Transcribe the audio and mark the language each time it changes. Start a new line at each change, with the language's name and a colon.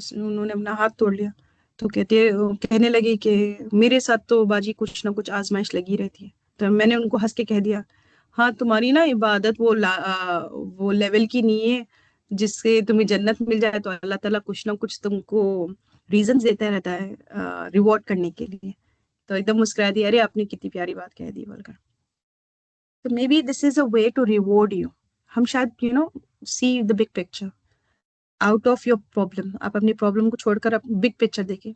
Urdu: انہوں نے اپنا ہاتھ توڑ لیا. تو کہنے لگی کہ میرے ساتھ تو باجی کچھ نہ کچھ آزمائش لگی رہتی ہے. تو میں نے ان کو ہنس کے کہہ دیا ہاں تمہاری نا عبادت وہ لیول کی نہیں ہے جس سے تمہیں جنت مل جائے، تو اللہ تعالیٰ کچھ نہ کچھ تم کو ریزنز دیتا رہتا ہے ریوارڈ کرنے کے لیے. تو ایک دم مسکرا دیا، ارے آپ نے کتنی پیاری بات کہہ دی بول کر.
English: تو maybe this is a way to reward you. ہم شاید see the big picture out of your problem.
Urdu: آپ اپنی پرابلم کو چھوڑ کر بگ پکچر دیکھیں.